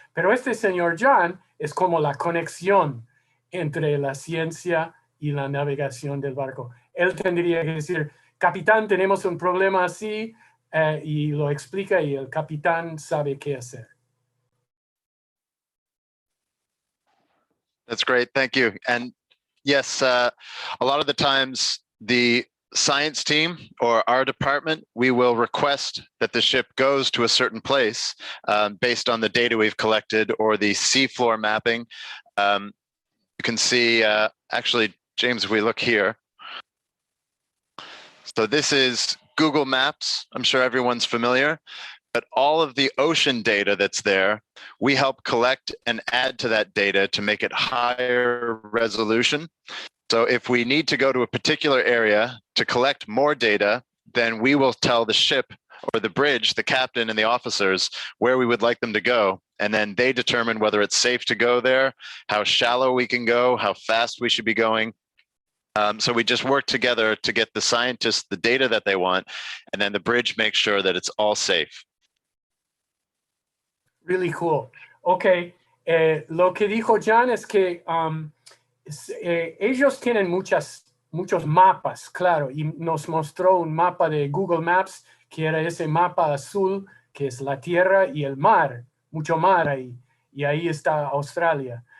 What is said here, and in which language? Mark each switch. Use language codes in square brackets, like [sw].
[es] Pero este señor John es como la conexión entre la ciencia y la navegación del barco. Él tendría que decir, capitán, tenemos un problema así, y lo explica y el capitán sabe qué hacer. [en] That's great. Thank you. And yes, a lot of the times the science team or our department, we will request that the ship goes to a certain place based on the data we've collected or the seafloor mapping. You can see, actually, James, if we look here. So this is Google Maps. I'm sure everyone's familiar. But all of the ocean data that's there, we help collect and add to that data to make it higher resolution. So if we need to go to a particular area to collect more data, then we will tell the ship or the bridge, the captain and the officers, where we would like them to go. And then they determine whether it's safe to go there, how shallow we can go, how fast we should be going. So we just work together to get the scientists the data that they want, and then the bridge makes sure that it's all safe. Really cool. [es] Okay, lo que dijo Jan es que ellos tienen muchos mapas, claro, y nos mostró un mapa de Google Maps, que era ese mapa azul, que es la tierra y el mar, mucho mar ahí, y ahí está Australia.